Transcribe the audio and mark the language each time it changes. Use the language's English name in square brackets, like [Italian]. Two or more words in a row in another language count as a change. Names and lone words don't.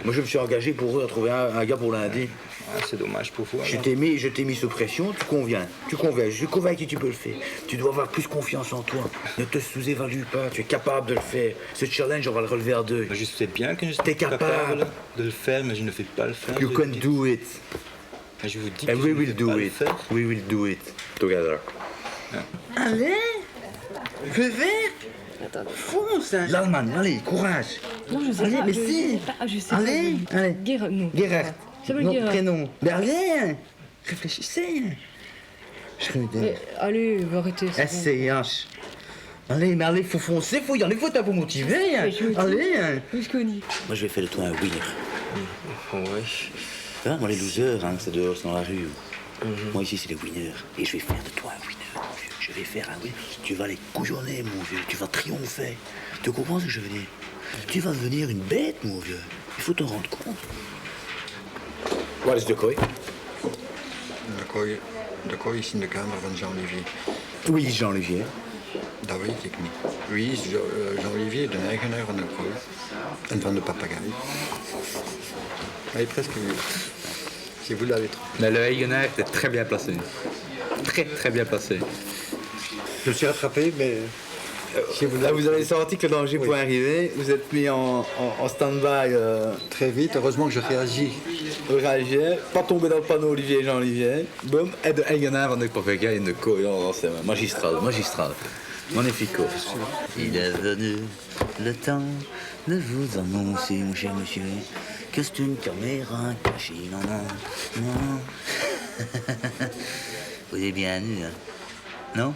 [French] Moi je me suis engagé pour eux à trouver un gars pour lundi. Ah, c'est dommage pour vous. Je alors. t'ai mis sous pression, tu conviens. Je suis convaincu que tu peux le faire. Tu dois avoir plus confiance en toi. Ne te sous-évalue pas, tu es capable de le faire. Ce challenge, on va le relever à 2. Mais je sais bien que je T'es suis capable. de le faire, mais je ne vais pas le faire. [English] You [French] je [English] can [French] vous dis. [English] do it. [French] Mais je vous dis que [English] And [French] je [English] we [French] ne [English] will [French] vais [English] do [French] pas le [English] it. [French] faire. [English] We will do it. Together. [French] Allez, fais vert. Fonce. L'Allemagne, allez, courage. Non, je sais Allez, pas. mais je si. sais pas, je sais Allez, pas. allez. Non. Gerhard. Ça s'appelle Non, Gerhard. prénom. Mais allez, réfléchissez. Schröder. Allez, arrêtez. c'est bon. SCH. Allez, mais allez, faut foncer, faut y aller, faut t'avoir motivé. Mais je me dis- Allez. Où est-ce qu'on dit? Moi, je vais faire de toi un winner. Ouais. Tu vois, moi, les losers, hein, c'est dehors, c'est dans la rue. Moi, ici, c'est les winners. Et je vais faire de toi un winner, mon vieux. Je vais faire un winner. Tu vas les couillonner, mon vieux. Tu vas triompher. Tu comprends ce que je veux dire? Tu vas devenir une bête, mon vieux. Il faut t'en rendre compte. [Dutch] Waar is de kooi? De kooi is in de kamer van Jean-Olivier. [French] Oui, Jean-Olivier. [Dutch] Dat weet ik niet. Wie is Jean-Olivier, de eigenaar van de kooi en van de papegaai? [French] Hij est presque vu. Si vous l'avez trouvé. Mais le Hayener était très bien placé. Très, très bien placé. Je me suis rattrapé, mais si vous Là, l'avez vous avez senti que le danger pouvait arriver. Vous êtes mis en stand-by. très vite, heureusement que je réagis. Réagir, pas tomber dans le panneau Olivier Jean-Olivier. [Dutch] Boum, et de Hayener van de Papegaai en de kooi. [French] Oh, c'est magistral, magistral. Magnifico. Il est venu le temps de vous annoncer, mon cher monsieur, que c'est une caméra cachée. Non, non, non. Vous êtes bien nu, hein? Non?